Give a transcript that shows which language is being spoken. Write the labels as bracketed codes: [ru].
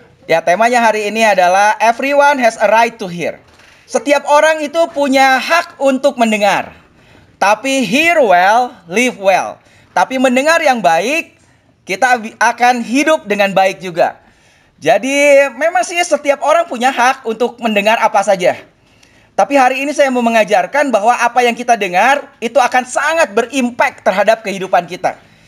[id] Ya, temanya hari ini adalah [en] everyone has a right to hear. [id] Setiap orang itu punya hak untuk mendengar. Tapi [en] hear well, live well. [id] Tapi mendengar yang baik, kita akan hidup dengan baik juga. Jadi, memang sih setiap orang punya hak untuk mendengar apa saja. Tapi hari ini saya mau mengajarkan bahwa apa yang kita dengar itu akan sangat berimpact terhadap kehidupan kita.